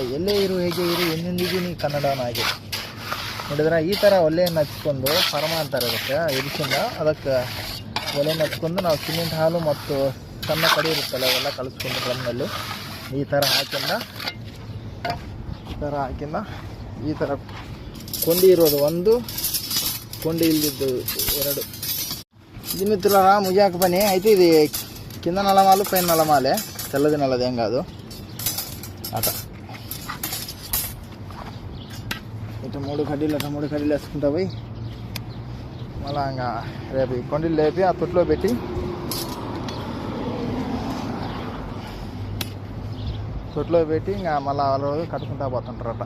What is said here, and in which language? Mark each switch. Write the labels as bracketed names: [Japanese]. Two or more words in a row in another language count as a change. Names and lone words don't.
[Kannada] ಎಲ್ಲೇ ಇರು, ಹೇಗೆ ಇರು, ಎಂದೆಂದಿಗೂ ನೀ ಕನ್ನಡನಾಗಿ. ನೋಡಿದ್ರೆ ಈ ಥರ ಒಲೆಯನ್ನು ಹಚ್ಕೊಂಡು ಪರಮ ಅಂತಾರೆ ಅದಕ್ಕೆ, ಎದಿಸಿಂದ ಅದಕ್ಕೆ ಒಲೆಯನ್ನು ಹಚ್ಕೊಂಡು ನಾವು ಸಿಮೆಂಟ್ ಹಾಲು ಮತ್ತು ಸಣ್ಣ ಕಡಿ ಇರುತ್ತಲ್ಲ ಅವೆಲ್ಲ ಕಲಿಸ್ಕೊಂಡು ಡ್ರಮ್ನಲ್ಲಿ ಈ ಥರ ಹಾಕಿಂದ ಈ ಥರ ಕೊಂಡಿ ಇರೋದು 1, ಕೊಂಡಿ ಇಲ್ಲದಿದ್ದು 2. [Telugu] ఇది మిత్రులారా ముజాక పని అయితే. ఇది కింద నల్లమాలు పైన నల్లమాలే, తెల్లది నల్లది ఏం కాదు అట. ఇటు 3 కడ్డీలు వేసుకుంటా పోయి మళ్ళా ఇంకా రేపు ఈ కొండలు లేపి ఆ తొట్లో పెట్టి ఇంకా మళ్ళీ రోజు కట్టుకుంటా పోతుంటారట.